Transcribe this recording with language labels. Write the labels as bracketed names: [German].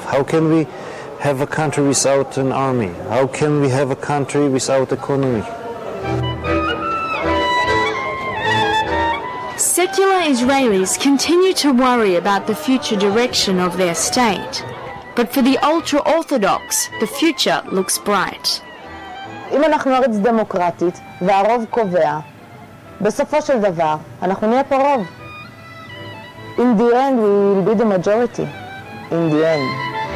[English] How can we have a country without an army? How can we have a country without economy? Secular Israelis continue to worry about the future direction of their state. But for the ultra-orthodox, the future looks bright. [Hebrew] אם אנחנו ארץ דמוקרטית והרוב קובע, בסופו של דבר אנחנו נהיה פה רוב. [English] In the end we will be the majority. In the end.